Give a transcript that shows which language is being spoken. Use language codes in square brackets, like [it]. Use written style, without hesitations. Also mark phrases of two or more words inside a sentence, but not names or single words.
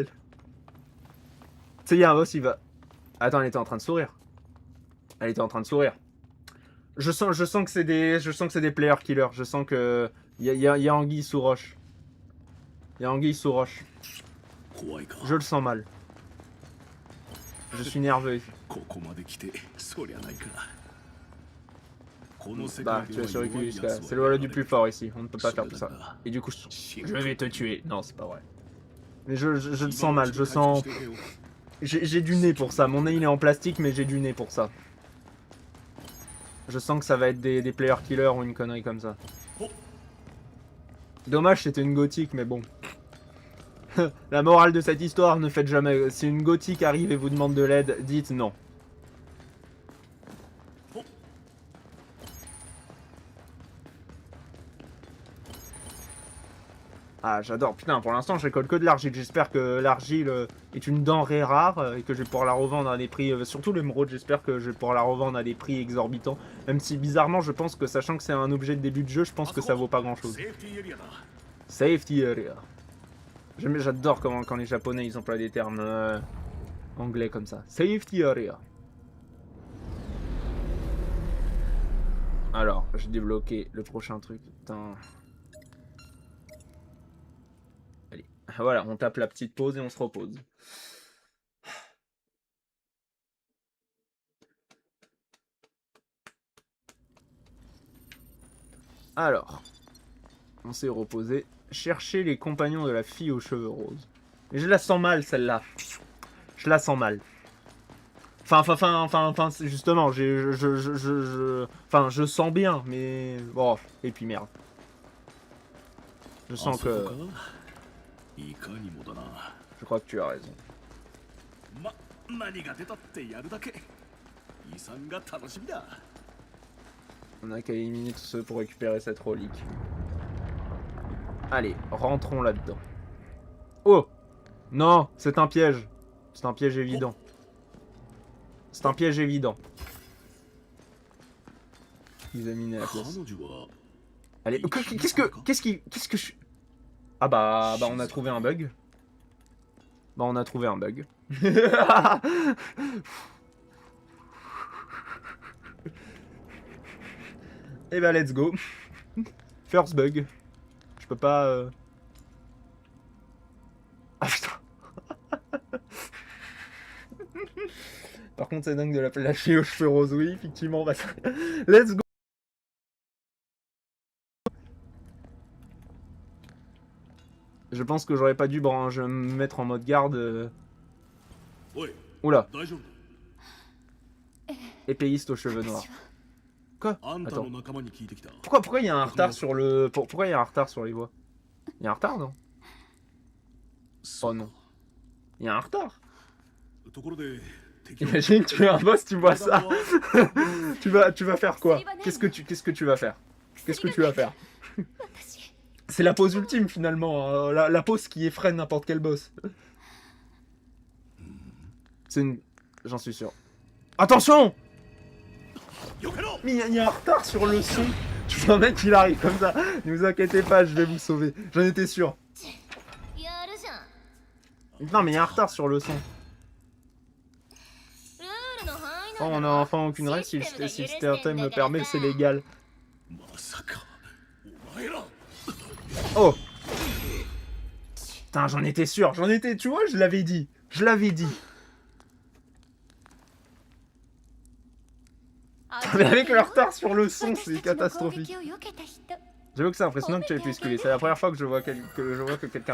[fr] Tu sais, il y a un boss, il va... Attends, elle était en train de sourire. Elle était en train de sourire. Je sens que c'est des [en] player killers. [fr] Je sens que... Il y a anguille sous roche. Il y a anguille sous roche. [ja] 怖いか。 [fr] Je le sens mal. Je suis nerveux. [ja] ここまで来て、そりゃないか。この世 [fr] Bah, [ja] 界 [fr] tu [ja] で [fr] vas [ja] は [fr] survécu [ja] 弱い [fr] jusqu'à [ja] 奴 [fr] là. [ja] は [fr] C'est le voilà du plus fort ici. On ne peut pas faire tout ça. [ja] それだが [fr] Et du coup, [ja] シ [fr] je [ja] ン [fr] vais te tuer. Non, c'est pas vrai. Mais je le sens mal. Je [ja] 回復 [fr] sens... [ja] してけよ [fr] J'ai du nez pour ça. Mon nez, il est en plastique, mais j'ai du nez pour ça. Je sens que ça va être des [en] player killers [fr] ou une connerie comme ça. Dommage, c'était une gothique, mais bon. La morale de cette histoire, ne faites jamais... Si une gothique arrive et vous demande de l'aide, dites non. Ah, j'adore. Putain, pour l'instant, je récolte que de l'argile. J'espère que l'argile est une denrée rare et que je vais pouvoir la revendre à des prix... surtout l'émeraude, j'espère que je vais pouvoir la revendre à des prix exorbitants. Même si, bizarrement, je pense que, sachant que c'est un objet de début de jeu, je pense que ça vaut pas grand-chose. [ja] セーフティーエリアだ。 [en] Safety area. [fr] J'adore quand les japonais ils emploient des termes anglais comme ça. [en] Safety area. [fr] Alors, j'ai débloqué le prochain truc. Putain. Allez, voilà, on tape la petite pause et on se repose. Alors, on s'est reposé. Chercher les compagnons de la fille aux cheveux roses. Mais je la sens mal, celle-là. Je la sens mal. Enfin, justement, enfin, je sens bien, mais... Bon, et puis merde. Je sens que... [ja] いかにもだな。 [fr] Je crois que tu as raison. [ja] 何が出たってやるだけ。遺産が楽しみだ。 [fr] On a qu'à éliminer tous ceux pour récupérer cette relique. Allez, rentrons là-dedans. Oh! Non, c'est un piège. C'est un piège évident. C'est un piège évident. Examiner la pièce. [ja] 彼女は [fr] Allez, qu'est-ce que je... Ah bah on a trouvé un bug. Bah on a trouvé un bug. Et bah [en] let's go. First bug. [fr] Je peux pas... Ah putain. Par contre c'est dingue de la fille aux cheveux roses, oui effectivement. Bah, [en] let's go. [fr] Je pense que j'aurais pas dû me mettre en mode garde. [ja] おい、 [fr] Oula, [ja] 大丈夫。 [fr] épéiste aux cheveux noirs. Quoi? [ja] あんた [fr] Attends. [ja] の仲間に聞いてきた。 [fr] Pourquoi il y a un retard sur le... Pourquoi il y a un retard sur les voix? Il y a un retard, non? Oh non. Il y a un retard. [ja] ところで、敵は [fr] Imagine, tu es un boss, tu vois ça. tu vas faire quoi? Qu'est-ce que tu vas faire? Qu'est-ce que tu vas faire? C'est la pose ultime finalement, hein. La pose qui effraie n'importe quel boss. C'est une... J'en suis sûr. Attention! [ja] よけろ。 [fr] Mais il y a un retard sur le son. Tu vois un mec il arrive comme ça. Ne vous inquiétez pas, je vais vous sauver. J'en étais sûr. Non mais il y a un retard sur le son. Oh, on a enfin aucune règle, si le système me permet, c'est légal. [ja] まさか、お前ら。 [fr] Oh! Putain, j'en étais sûr, tu vois, je l'avais dit. Je l'avais dit. Mais avec le retard sur le son, c'est catastrophique. J'avoue que c'est impressionnant que tu aies pu esquiver. C'est la première fois que je vois que quelqu'un...